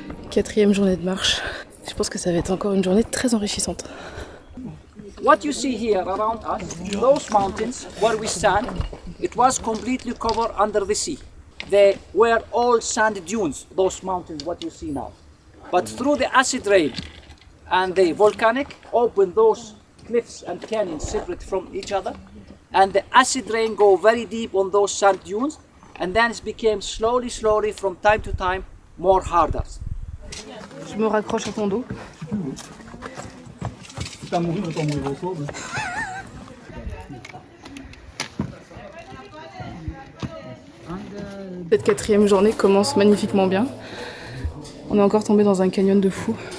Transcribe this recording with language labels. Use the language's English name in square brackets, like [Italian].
[French] Quatrième journée de marche. Je pense que ça va être encore une journée très enrichissante. [English] What you see here around us, those mountains where we stand, it was completely covered under the sea. They were all sand dunes, those mountains, what you see now. But through the acid rain and the volcanic, opened those cliffs and canyons separate from each other. And the acid rain go very deep on those sand dunes, and then it became slowly, from time to time, more harder. [French] Je me raccroche à ton dos. Si t'as mouru, autant mourir au sol. Cette quatrième journée commence magnifiquement bien. On est encore tombé dans un canyon de fou.